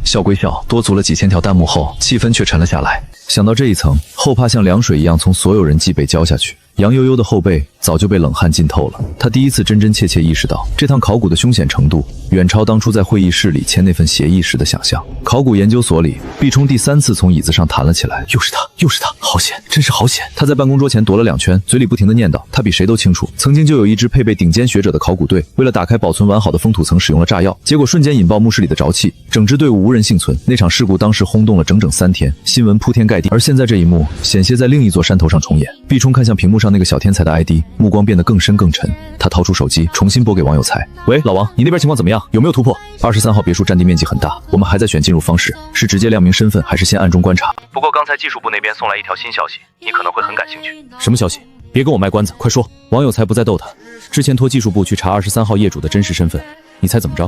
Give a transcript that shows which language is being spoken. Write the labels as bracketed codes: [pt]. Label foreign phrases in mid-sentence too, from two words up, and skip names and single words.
[zh] 笑歸笑，多足了幾千條彈幕後，氣氛卻沉了下來。想到這一層，後怕像涼水一樣從所有人脊背澆下去。楊悠悠的後背早就被冷汗浸透了，他第一次真真切切意識到，這趟考古的凶險程度遠超當初在會議室裡簽那份協議時的想象。考古研究所裡，畢衝第3次從椅子上彈了起來。又是他，又是他，好險，真是好險！他在辦公桌前踱了2圈，嘴裡不停地念叨，他比誰都清楚，曾經就有一支配備頂尖學者的考古隊，為了打開保存完好的封土層使用了炸藥，結果瞬間引爆墓室裡的沼氣，整支隊伍無人幸存。那場事故當時轟動了整整3天，新聞鋪天蓋地。而現在這一幕險些在另一座山頭上重演。畢衝看向屏幕上那個小天才的 ID，目光变得更深更沉。他掏出手机，重新拨給王有才：“ 喂，老王，你那邊情況怎麼樣？有沒有突破？23號別墅佔地面積很大，我們還在選進入方式，是直接亮明身份，還是先暗中觀察？不過剛才技術部那邊送來一條新消息，你可能會很感興趣。什麼消息？別跟我賣關子，快說。” 王有才不再逗他，之前托技術部去查23號業主的真實身份，你猜怎麼着？